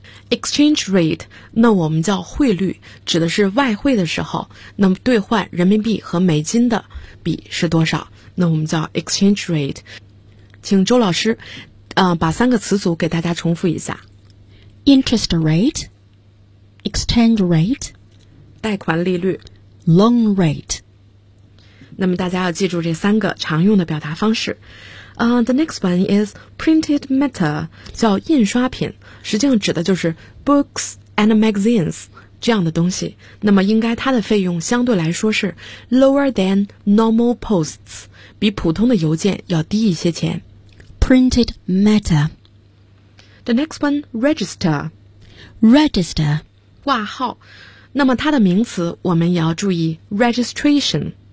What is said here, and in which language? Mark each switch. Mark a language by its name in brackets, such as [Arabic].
[Chinese] Exchange rate， 那我们叫汇率，指的是外汇的时候，那么兑换人民币和美金的比是多少，那我们叫 exchange rate。请周老师把三个词组给大家重复一下， [English] interest rate， exchange rate， [Chinese] 贷款利率， [English] loan rate。 [Chinese] 那么大家要记住这三个常用的表达方式。 [English] The next one is printed matter， [Chinese] 叫印刷品，实际上指的就是 [English] books and magazines [Chinese] 这样的东西。那么应该它的费用相对来说是 [English] lower than normal posts， [Chinese] 比普通的邮件要低一些钱。 [English] printed matter. The next one, register. Register. [Chinese] 挂号。那么它的名词我们也要注意 registration.